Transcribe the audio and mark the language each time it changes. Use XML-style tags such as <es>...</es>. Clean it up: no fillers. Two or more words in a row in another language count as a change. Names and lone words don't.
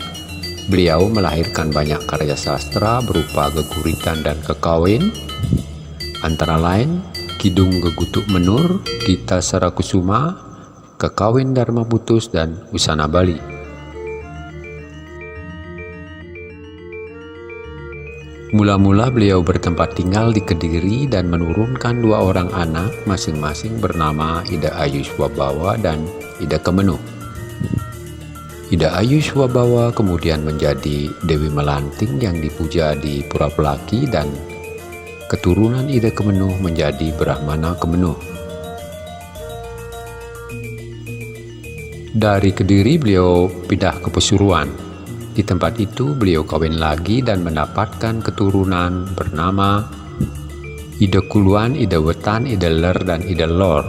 <id>Beliau melahirkan banyak karya sastra berupa Geguritan dan Kekawin, antara lain Kidung Gegutuk Menur, Gita Sarakusuma, Kekawin Dharma Putus, dan Usana Bali. Mula-mula beliau bertempat tinggal di Kediri dan menurunkan 2 orang anak masing-masing bernama Ida Ayu Swabawa dan Ida Kemenuh. Ida Ayu Swabawa kemudian menjadi Dewi Melanting yang dipuja di Pura Pelaki, dan keturunan Ida Kemenuh menjadi Brahmana Kemenuh. Dari Kediri beliau pindah ke Pasuruan. Di tempat itu beliau kawin lagi dan mendapatkan keturunan bernama Ida Kuluan, Ida Wetan, Ida Ler, dan Ida Lor.</id>